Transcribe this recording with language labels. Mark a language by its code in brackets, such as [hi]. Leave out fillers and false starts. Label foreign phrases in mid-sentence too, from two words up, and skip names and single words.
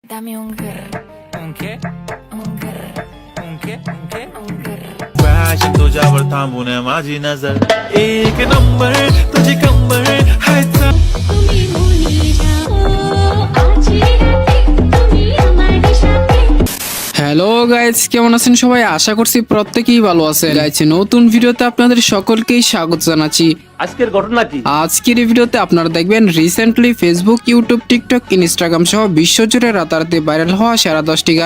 [es] Dame un grr. ¿Un qué? Un grr. ¿Un qué? ¿Un qué? Un grr. [mr] फॅशन तुझ्यावर थांबून माझी नजर एक नंबर तुझी कंबर हाय [bn] তুমি মনে যাও আজ রাতে তুমি আমার সাথে। [en] Hello guys, [bn] কেমন আছেন সবাই? আশা করছি প্রত্যেকেই ভালো আছেন। গাইস, নতুন ভিডিওতে আপনাদের সকলকেই স্বাগত জানাচ্ছি। আজকের ঘটনা কি? আজকের এই ভিডিওতে আপনারা দেখবেন রিসেন্টলি ফেসবুক, ইউটিউব, টিকটক, ইনস্টাগ্রাম সহ বিশ্বজুড়ে রাতারাতি ভাইরাল হওয়া সেরা 10টি গান।